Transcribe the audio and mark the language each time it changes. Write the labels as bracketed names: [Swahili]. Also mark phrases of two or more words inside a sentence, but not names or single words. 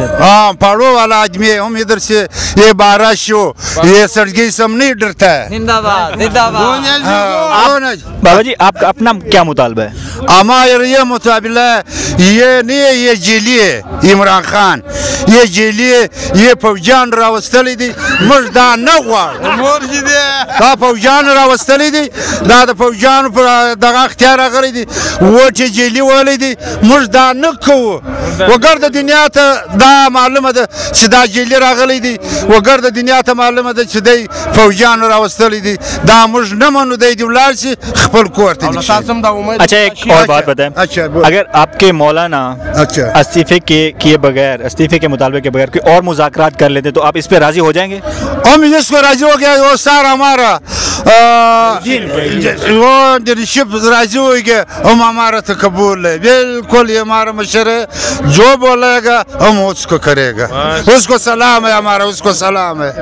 [Urdu] پہاڑوں والا آدمی ہے ہم ادھر سے یہ بارش ہو یہ سردی سے ہم نہیں ڈرتا ہے. زندہ باد. بابا جی آپ کا اپنا کیا مطالبہ ہے؟ ہمارا یہ مطالبہ ہے، یہ نہیں ہے یہ جیلی ہے عمران خان، یہ جیلی ہے، [Pashto] یہ فوجان راوستلی دی مردان نغوار دا فوجان راوستلی دی دا د فوجان پر دغه اختیار راغلی دی وټ جیلی ولی دی مردان نکو وګر د دنیا ته دا معلومه ده چې دا جیلی راغلی دی وګر د دنیا ته معلومه ده چې دی فوجان راوستلی دی دا موږ نه منو دی ولاړ شي خپل کور ته. [Urdu] اچھا ایک اور بات بتائیں، اگر آپ کے مولانا استعفے کیے بغیر استعفے کے مطالبے کے بغیر کوئی اور مذاکرات کر لیتے تو آپ اس پہ راضی ہو جائیں گے؟ ہم اس کو راضی ہو گیا وہ سارا ہمارا وہ لیڈرشپ راضی ہو گیا ہم ہمارا تو قبول ہے بالکل یہ ہمارا مشر ہے جو بولے گا ہم اس کو کرے گا اس کو سلام ہے ہمارا اس کو سلام ہے.